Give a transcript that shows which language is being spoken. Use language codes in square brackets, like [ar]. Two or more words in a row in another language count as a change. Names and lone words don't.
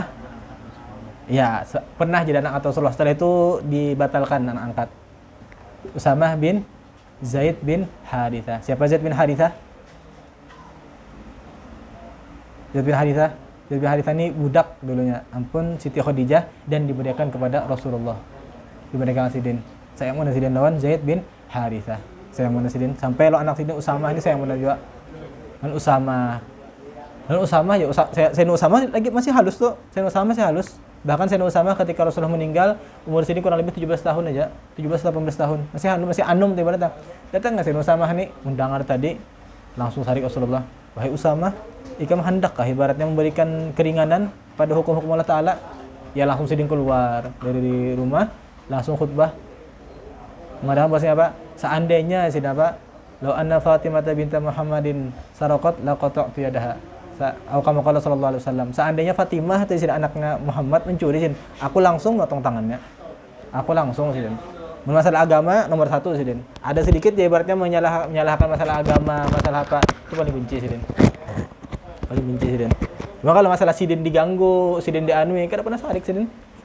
[bjn] Ya, pernah jadi anak atau Rasulullah. Setelah itu dibatalkan anak angkat. Usamah bin Zaid bin Harithah. Siapa Zaid bin Harithah? Zaid bin Harithah ini budak dulunya. Ampun Siti Khadijah dan diberikan kepada Rasulullah. Diberikan Sidin. Sayang mana Sidin lawan Zaid bin Harithah. Sayang mana Sidin. Sampai lo anak Sidin Usamah ini sayang mana juga. Dan Usamah ya Sayyidina Usamah lagi masih halus tuh. Sayyidina Usamah masih halus. Bahkan Sayyidina Usamah ketika Rasulullah meninggal umur sini kurang lebih 17 tahun aja. 17-18 tahun. Masih anum tuh ibaratnya. Datang enggak Sayyidina Usamah nih mendengar tadi langsung sarik Rasulullah. Wahai Usamah, ikam hendakkah ibaratnya memberikan keringanan pada hukum-hukum Allah Ta'ala? Ya langsung sidin keluar dari rumah, langsung khutbah. Mengatakan bahasanya apa? Seandainya sidin apa? [ar] لو أن فاطمة بنت محمد سرقت لقطعت يدها. Atau كما قال صلى الله عليه وسلم. [bjn] Seandainya Fatimah itu sidin anaknya Muhammad mencuri sidin, aku langsung potong tangannya. Aku langsung sidin. Masalah agama nomor 1 sidin. Ada sedikit ya ibaratnya menyalahkan masalah agama, masalah apa? Itu paling benci sidin. Cuma kalau masalah sidin diganggu, sidin dianui, kada pernah sarik sidin.